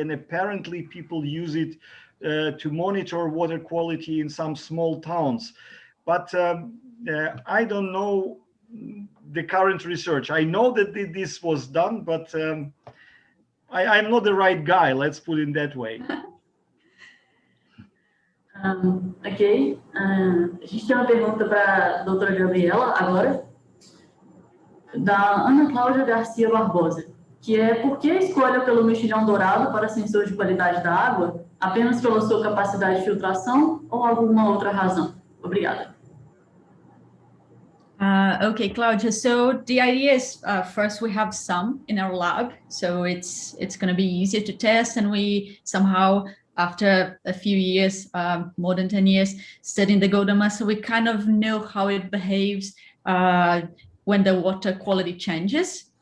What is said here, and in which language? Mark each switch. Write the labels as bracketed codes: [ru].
[en] And apparently people use it to monitor water quality in some small towns. But I don't know the current research. I know that this was done, but I'm not the right guy, let's put it that way. Ok. [pt] A gente tem uma pergunta para a doutora Gabriela agora, da Ana Cláudia Garcia Barbosa, que é: por que a escolha pelo mexilhão dourado para sensor de qualidade da água? Apenas pela sua capacidade de filtração ou alguma outra razão? Obrigada. [en] Okay, Claudia. So the idea is first we have some in our lab, so it's going to be easier to test, and we somehow, after a few years, more than 10 years, studying the golden mussel, we kind of know how it behaves when the water quality changes.